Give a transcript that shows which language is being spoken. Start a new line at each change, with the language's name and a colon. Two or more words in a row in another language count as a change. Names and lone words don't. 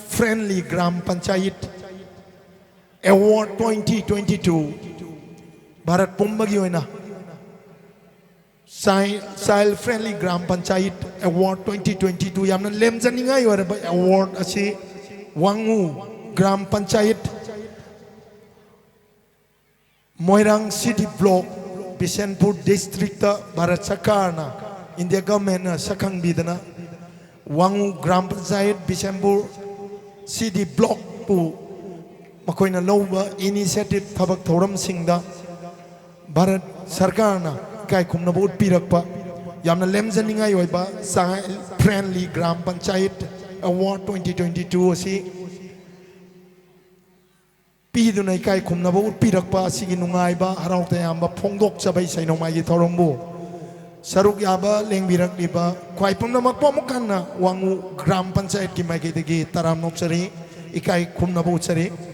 Manipuri: friendly Gram Panchayat Award 2022 Bharat Pumbagi oina Child Friendly Gram Panchayat Award 2022 yamna lemjaningai oiraba award asi WANGOO Gram Panchayat Moirang City Block Bishanpur District Bharat Sakarna India government Sakang Bidana WANGOO Gram Panchayat Bishanpur City Block pu makoina loba initiative thabak thoram singda Bharat Sarkarna kai khumna bot pirakpa yamna lemjaningai oiba Child Friendly Gram Panchayat Award 2022 asi pidunai kai khumna bot pirakpa asigi nungaiba haraukta yamba phongdok chabai sainomai gi thorombu saruk yaba lengbirak liba khwai pumnamak pomukana WANGOO Gram Panchayat ki maigi degi taram nopsari ikai khumna bot sari